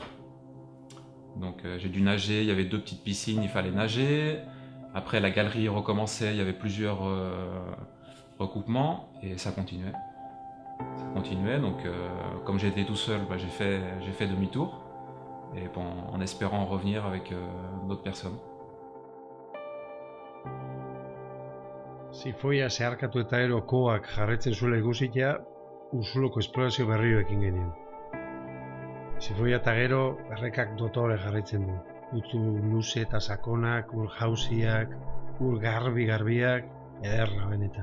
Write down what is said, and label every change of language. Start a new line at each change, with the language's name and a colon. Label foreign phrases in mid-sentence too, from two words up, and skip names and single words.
French: Donc j'ai dû nager, il y avait 2 petites piscines, il fallait nager. Après la galerie recommençait, il y avait plusieurs recoupements, et ça continuait. Donc comme j'étais tout seul, j'ai fait demi-tour, et bon, en espérant revenir avec d'autres personnes.
Basque: Sifoia zeharkatu eta gero koak jarraitzen zuela ikusitea, Ursuloko esplorazio berriro ekin genien. Sifoia eta gero errekak dotore jarraitzen du. Putzu luze eta sakonak, ur jauziak, ur garbiak, ederra benetan.